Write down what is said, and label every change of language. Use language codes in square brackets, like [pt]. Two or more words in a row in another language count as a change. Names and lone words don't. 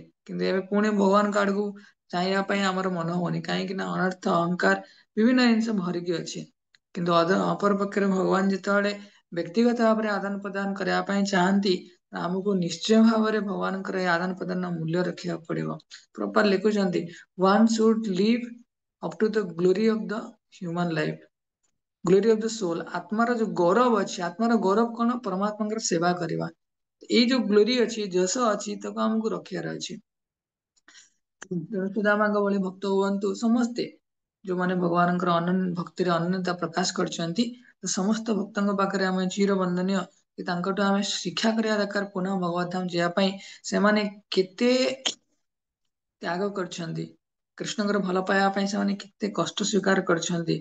[or] କିନ୍ତୁ ଏବେ ପୁଣି ଭଗବାନଙ୍କ ଆଡକୁ ଚାହିଁବା ପାଇଁ ଆମର ମନ ହଉନି କାହିଁକି ନା ଅନର୍ଥ ଅହଙ୍କାର ବିଭିନ୍ନ ଜିନିଷ ଭରିକି ଅଛି। କିନ୍ତୁ ଅପର ପକ୍ଷରେ ଭଗବାନ ଯେତେବେଳେ ବ୍ୟକ୍ତିଗତ ଭାବରେ ଆଦାନ ପ୍ରଦାନ କରିବା ପାଇଁ ଚାହାନ୍ତି ଆମକୁ ନିଶ୍ଚୟ ଭାବରେ ଭଗବାନଙ୍କର ଏ ଆଦାନ ପ୍ରଦାନ ମୂଲ୍ୟ ରଖିବାକୁ ପଡିବ। ପ୍ରପର ଲେଖୁଛନ୍ତି [en] one should live up to the glory of the human life. glory of the soul [or] ଆତ୍ମାର ଯୋଉ ଗୌରବ ଅଛି ଆତ୍ମାର ଗୌରବ କଣ ପରମାତ୍ମାଙ୍କର ସେବା କରିବା। ଏଇ ଯୋଉ ଗ୍ଲୋରି ଅଛି ଯଶ ଅଛି ତାକୁ ଆମକୁ ରଖିବାର ଅଛି। ସୁଦାମାଙ୍କ ଭଳି ଭକ୍ତ ହୁଅନ୍ତୁ ସମସ୍ତେ ଯୋଉମାନେ ଭଗବାନଙ୍କର ଭକ୍ତିରେ ଅନନ୍ୟତା ପ୍ରକାଶ କରିଛନ୍ତି ସମସ୍ତ ଭକ୍ତଙ୍କ ପାଖରେ ଆମେ ଚିର ବନ୍ଦନୀୟ କି ତାଙ୍କଠୁ ଆମେ ଶିକ୍ଷା କରିବା ଦରକାର ପୁନଃ ଭଗବତ ଧାମ ଯିବା ପାଇଁ ସେମାନେ କେତେ ତ୍ୟାଗ କରିଛନ୍ତି କୃଷ୍ଣଙ୍କର ଭଲ ପାଇବା ପାଇଁ ସେମାନେ କେତେ କଷ୍ଟ ସ୍ୱୀକାର କରିଛନ୍ତି।